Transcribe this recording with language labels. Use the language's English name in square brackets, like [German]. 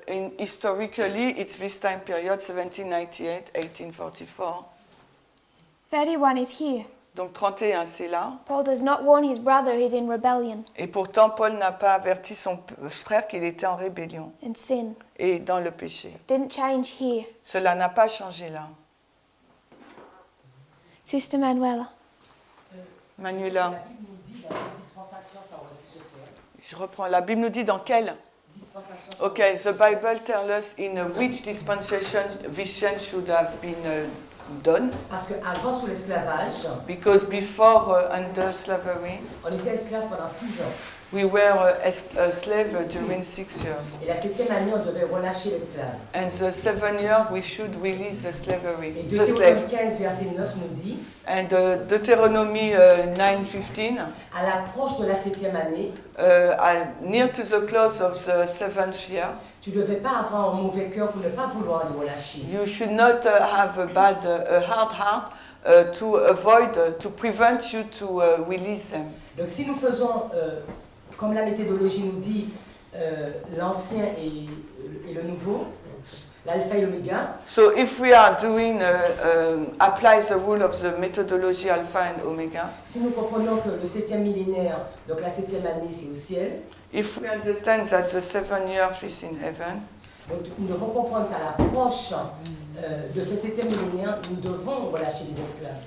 [English] and historically, it's this time period, 1798, 1844. 31 is here. [French] Donc 31, c'est là. [English] Paul does not warn his brother who's in rebellion [French] Et pourtant, Paul n'a pas averti son frère qu'il était en rébellion [English] and sin. [French] et dans le péché. [English] Didn't change here. [French] Cela n'a pas changé là. [English] Sister Manuela. [French] Manuela, La Bible nous dit dans quelle dispensation ça aurait dû se faire. je reprends. La Bible nous dit dans quelle? Dispensation. ça [English] Okay, the Bible tells us in which dispensation this change should have been done. [French] Parce qu'avant, sous l'esclavage, [English] Because before under slavery, [French] on était esclave pendant 6 ans. [English] we were a slave during 6 years. [French] Et la 7e année, on devait relâcher l'esclave. [English] And the 7th year, we should release the slavery, [French] Et [English] the [French] Deutéronome [English] slave. [French] 15, verset 9 nous dit, [English] And Deuteronomy 9:15, [French] à l'approche de la 7e année, [English] near to the close of the 7th year, [French] tu ne devais pas avoir un mauvais cœur pour ne pas vouloir les relâcher. [English] you should not have a hard heart to avoid, to prevent you to release them. [French] Donc si nous faisons, comme la méthodologie nous dit, l'ancien et le nouveau, l'alpha et l'oméga, [English] So if we are doing, apply the rule of the methodology alpha and omega, [French] si nous comprenons que le 7e millénaire, donc la 7e année, c'est au ciel, [English] if we understand that the 7th year is in heaven, [French] donc nous devons comprendre qu'à l'approche de ce 7e millénaire, nous devons relâcher les esclaves.